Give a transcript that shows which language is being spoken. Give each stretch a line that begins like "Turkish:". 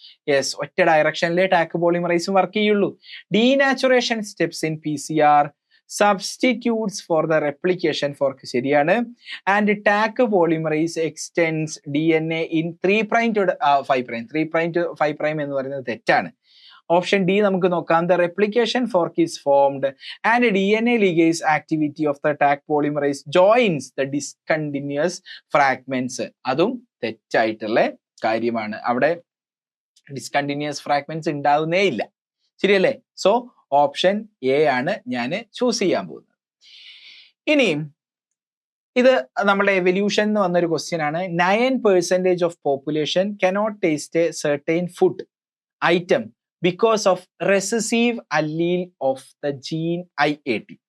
Malayalam: Yes, ഒറ്റ ഡയറക്ഷനിലെ talk പോളിമറൈസും work ചെയ്യുള്ളൂ.
English: denaturation steps in PCR substitutes for the replication fork
Malayalam: ശരിയാണ്.
English: and Taq polymerase extends DNA in 3' to 5'.
Malayalam: 3' to 5' എന്ന് പറയുന്നത് തെറ്റാണ്. Option D നമുക്ക് നോക്കാം.
English: the replication fork is formed and DNA ligase activity of the Taq polymerase joins the discontinuous fragments.
Malayalam: അതും തെറ്റായിട്ടുള്ള കാര്യമാണ്. അവിടെ ഡിസ്കണ്ടിന്യൂസ് ഫ്രാഗ്മെന്റ്സ് ഉണ്ടാവുന്നേ ഇല്ല. ശരിയല്ലേ? സോ ഓപ്ഷൻ എ ആണ് ഞാൻ ചൂസ് ചെയ്യാൻ പോകുന്നത്. ഇനി ഇത് നമ്മുടെ എവല്യൂഷൻ എന്ന് വന്നൊരു ക്വസ്റ്റ്യൻ ആണ്.
English: 9% of population cannot taste a certain food item because of recessive allele of the gene IAT.